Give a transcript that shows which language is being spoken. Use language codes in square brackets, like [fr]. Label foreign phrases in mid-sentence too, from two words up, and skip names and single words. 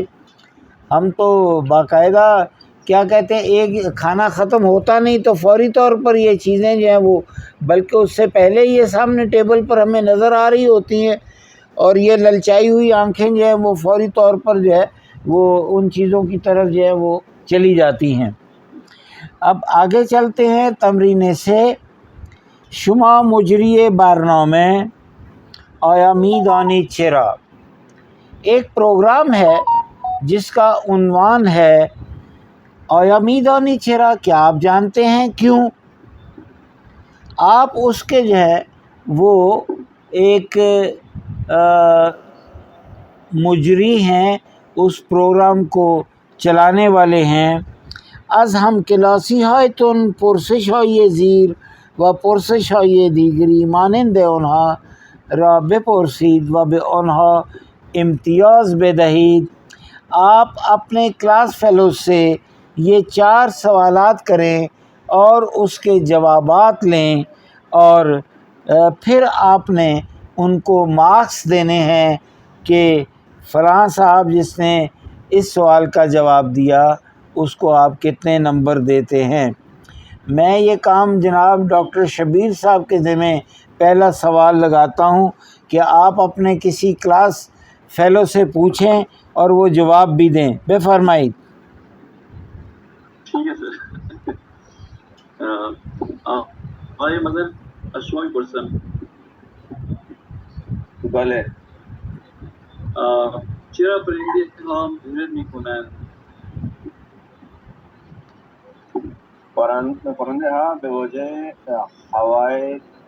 [ur] ہم تو باقاعدہ کیا کہتے ہیں، ایک کھانا ختم ہوتا نہیں تو فوری طور پر یہ چیزیں جو ہیں وہ، بلکہ اس سے پہلے یہ سامنے ٹیبل پر ہمیں نظر آ رہی ہوتی ہیں، اور یہ للچائی ہوئی آنکھیں جو ہیں وہ فوری طور پر جو ہے وہ ان چیزوں کی طرف جو ہے وہ چلی جاتی ہیں۔ اب آگے چلتے ہیں تمرین سے۔ [fa] شما مجری برنامه آیا میدانی چرا؟ [ur] ایک پروگرام ہے جس کا عنوان ہے [fa] آیا میدانی چرا، [ur] کیا آپ جانتے ہیں کیوں؟ آپ اس کے جو ہے وہ ایک مجری ہیں، اس پروگرام کو چلانے والے ہیں۔ [fa] از هم کلاسی هایتون پرسش های زیر و پرسش های دیگری مانند آنها را بپرسید و به آنها امتیاز بدهید. [ur] آپ اپنے [en] class fellow [ur] سے یہ 4 سوالات کریں اور اس کے جوابات لیں، اور پھر آپ نے ان کو مارکس دینے ہیں کہ فلاں صاحب جس نے اس سوال کا جواب دیا اس کو آپ کتنے نمبر دیتے ہیں۔ میں یہ کام جناب ڈاکٹر شبیر صاحب کے ذمہ پہلا سوال لگاتا ہوں کہ آپ اپنے کسی [en] class fellow [ur] سے پوچھیں اور وہ جواب بھی دیں۔ [fa] بے فرمائید۔ [ur] ٹھیک ہے سر۔ [fa] آقای مدن از شما میپرسم بله. چرا پرنده ها ورد میکنند؟ پرنده ها به وجه هوای